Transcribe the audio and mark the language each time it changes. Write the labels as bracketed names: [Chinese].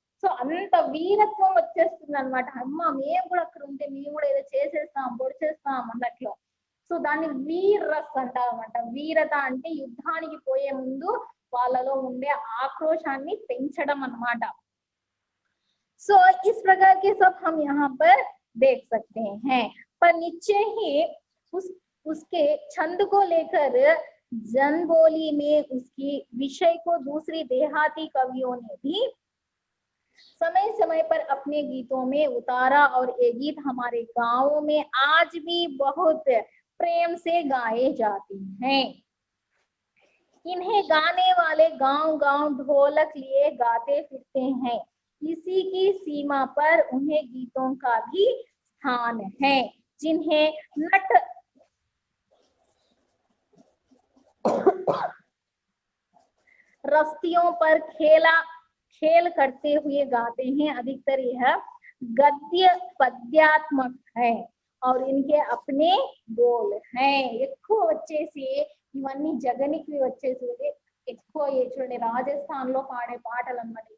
[Telugu] So అంత వీరత్వం వచ్చేస్తుంది అనమాట. అమ్మ మేము కూడా అక్కడ ఉంటే మేము కూడా ఏదో చేసేస్తాం పొడిచేస్తాం అన్నట్లు. సో దాన్ని వీరస్ అంటారన్నమాట. వీరత అంటే యుద్ధానికి పోయే ముందు వాళ్ళలో ఉండే ఆక్రోశాన్ని పెంచడం అన్నమాట. [Hindi] सो इस प्रकार के सब हम यहाँ पर देख सकते हैं, पर नीचे ही उसके छंद को लेकर जनबोली में उसकी विषय को दूसरी देहाती कवियों ने भी समय समय पर अपने गीतों में उतारा और ये गीत हमारे गांवों में आज भी बहुत प्रेम से गाए जाते हैं. इन्हें गाने वाले गांव-गांव ढोलक लिए गाते फिरते हैं. इसी की सीमा पर उन्हें गीतों का भी स्थान है, जिन्हें नट रस्तियों पर खेल करते हुए गाते हैं. अधिकतर यह गद्य पद्यात्मक है और इनके अपने बोल हैं. [Telugu] ఎక్కువ వచ్చేసి ఇవన్నీ జగనికి వచ్చేసి ఎక్కువ చూడండి రాజస్థాన్ లో పాడే పాటలు అన్నమాట.